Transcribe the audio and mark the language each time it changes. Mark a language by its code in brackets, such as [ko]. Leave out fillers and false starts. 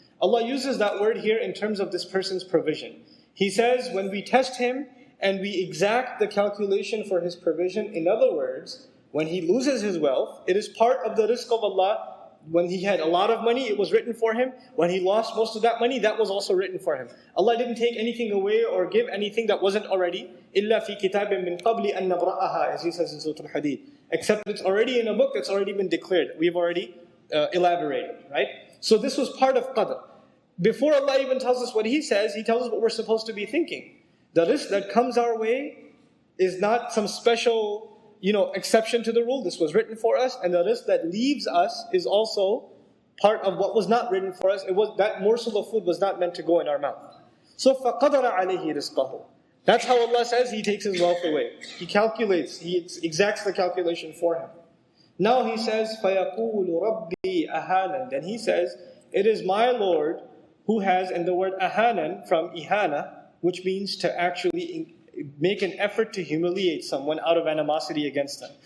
[en] Allah uses that word here in terms of this person's provision. He says, when we test him and we exact the calculation for his provision, in other words, when he loses his wealth, it is part of the rizq of Allah. When he had a lot of money, it was written for him. When he lost most of that money, that was also written for him. Allah didn't take anything away or give anything that wasn't already. [ar] إِلَّا فِي كِتَابٍ مِّن قَبْلِ أَن نَبْرَأَهَا, [en] as He says in Surah Al-Hadid. Except it's already in a book that's already been declared. We've already elaborated, right? So this was part of qadr. Before Allah even tells us what He says, He tells us what we're supposed to be thinking. The rizq that comes our way is not some special exception to the rule. This was written for us, and the rizq that leaves us is also part of what was not written for us. That morsel of food was not meant to go in our mouth. [ar] So فَقَدَرَ عَلَيْهِ رِزْقَهُ. [en] That's how Allah says He takes his wealth away. He calculates, He exacts the calculation for him. Now He says, [ar] فَيَقُولُ رَبِّي أَهَانًا. [en] Then He says, it is my Lord who has, and the word ahanan from ihana, which means to actually make an effort to humiliate someone out of animosity against them.